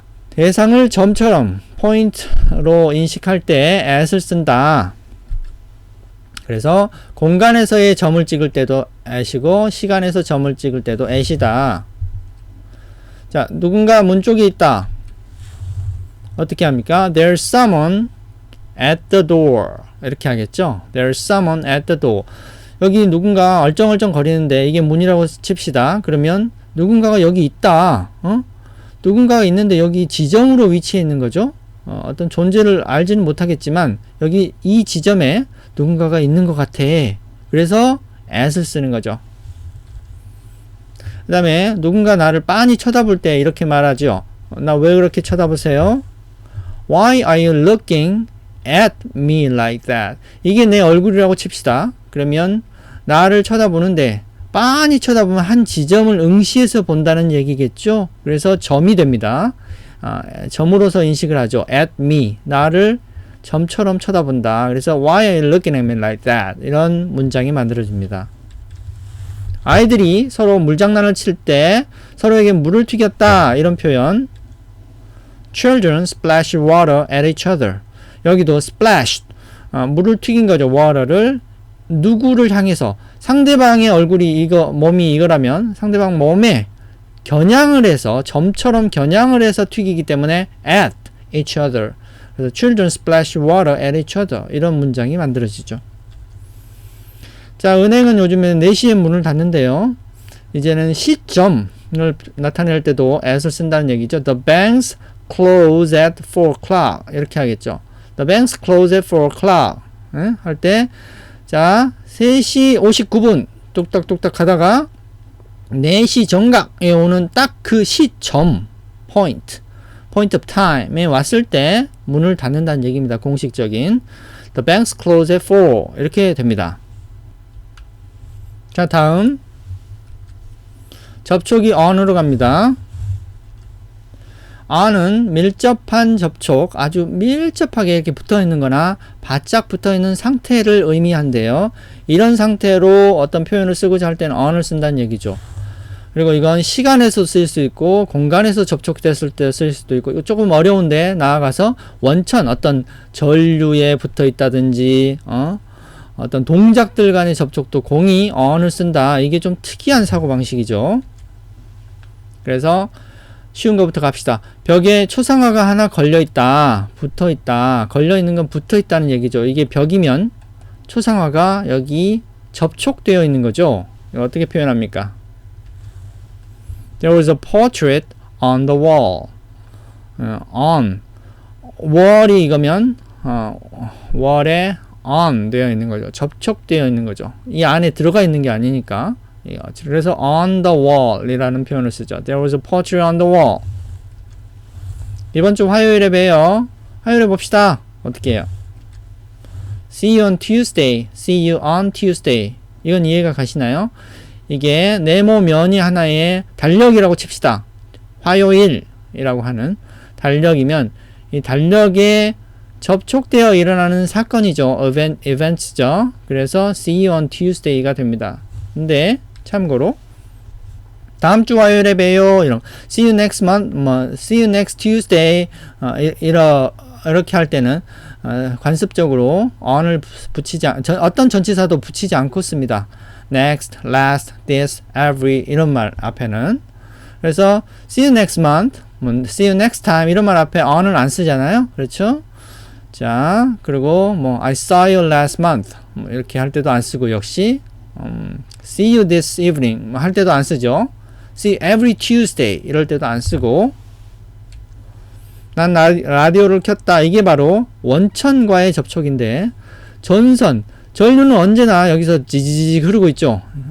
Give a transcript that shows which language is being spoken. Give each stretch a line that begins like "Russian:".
Korean: 대상을 점처럼 포인트로 인식할 때 at을 쓴다. 그래서 공간에서의 점을 찍을 때도 at이고 시간에서 점을 찍을 때도 at이다. 자, 누군가 문 쪽에 있다. 어떻게 합니까?
English: There's someone at the door.
Korean: 이렇게 하겠죠?
English: There's someone at the door.
Korean: 여기 누군가 얼쩡얼쩡 거리는데 이게 문이라고 칩시다. 그러면 누군가가 여기 있다. 누군가가 있는데 여기 지점으로 위치해 있는 거죠? 어떤 존재를 알지는 못하겠지만 여기 이 지점에 누군가가 있는 것 같아. 그래서 at을 쓰는 거죠. 그 다음에 누군가 나를 빤히 쳐다볼 때 이렇게 말하죠. 나 왜 그렇게 쳐다보세요?
English: Why are you looking at me like that?
Korean: 이게 내 얼굴이라고 칩시다. 그러면 나를 쳐다보는데 빤히 쳐다보면 한 지점을 응시해서 본다는 얘기겠죠. 그래서 점이 됩니다. 점으로서 인식을 하죠.
English: at me,
Korean: 나를 점처럼 쳐다본다.
English: 그래서 why are you looking at me like that?
Korean: 이런 문장이 만들어집니다. 아이들이 서로 물장난을 칠 때 서로에게 물을 튀겼다, 이런 표현.
English: Children splash water at each other.
Korean: 여기도 splash, 물을 튀긴 거죠. water를 누구를 향해서, 상대방의 얼굴이 몸이 이거라면 상대방 몸에 겨냥을 해서, 점처럼 겨냥을 해서 튀기기 때문에
English: at each other. 그래서 children splash water at each other.
Korean: 이런 문장이 만들어지죠. 자, 은행은 요즘에 4시에 문을 닫는데요. 이제는 시점을 나타낼 때도 at을 쓴다는 얘기죠.
English: The banks close at 4 o'clock.
Korean: 이렇게 하겠죠.
English: The banks close at 4 o'clock.
Korean: 할 때, 자, 3시 59분 뚝딱뚝딱 하다가 4시 정각에 오는 딱 그 시점,
English: point of time
Korean: 에 왔을 때 문을 닫는다는 얘기입니다. 공식적인
English: the banks close at 4
Korean: 이렇게 됩니다. 자, 다음 접촉이 on으로 갑니다. on은 밀접한 접촉, 아주 밀접하게 이렇게 붙어있는 거나 바짝 붙어있는 상태를 의미한대요. 이런 상태로 어떤 표현을 쓰고자 할 때는 on을 쓴다는 얘기죠. 그리고 이건 시간에서 쓸 수 있고 공간에서 접촉됐을 때 쓸 수도 있고, 이거 조금 어려운데 나아가서 원천 어떤 전류에 붙어 있다든지 어떤 동작들 간의 접촉도 공이 on을 쓴다. 이게 좀 특이한 사고방식이죠. 그래서 쉬운 것부터 갑시다. 벽에 초상화가 하나 걸려있다, 붙어있다. 걸려있는 건 붙어있다는 얘기죠. 이게 벽이면 초상화가 여기 접촉되어 있는 거죠. 이거 어떻게 표현합니까?
English: There was a portrait on the wall. on.
Korean: wall이 이거면 wall에 on 되어 있는 거죠. 접촉되어 있는 거죠. 이 안에 들어가 있는 게 아니니까. 그래서
English: on the wall
Korean: 이라는 표현을 쓰죠.
English: There was a portrait on the wall.
Korean: 이번 주 화요일에 봬요. 화요일에 봅시다. 어떻게 해요?
English: See you on Tuesday. See you on Tuesday.
Korean: 이건 이해가 가시나요? 이게 네모 면이 하나의 달력이라고 칩시다. 화요일이라고 하는 달력이면 이 달력에 접촉되어 일어나는 사건이죠. events죠. 그래서
English: see you on Tuesday가
Korean: 됩니다. 근데 참고로 다음 주 화요일에 봬요. 이런
English: see you next month, see you next Tuesday
Korean: 이렇게 할 때는 관습적으로 on을 붙이지 어떤 전치사도 붙이지 않고 씁니다. next, last, this, every 이런 말 앞에는. 그래서
English: see you next month, see you next time
Korean: 이런 말 앞에 on을 안 쓰잖아요. 그렇죠? 자, 그리고
English: I saw you last month
Korean: 이렇게 할 때도 안 쓰고, 역시
English: see you this evening
Korean: 할 때도 안 쓰죠.
English: see every Tuesday
Korean: 이럴 때도 안 쓰고, 난 라디오를 켰다. 이게 바로 원천과의 접촉인데, 전류는 언제나 여기서 지지직 흐르고 있죠.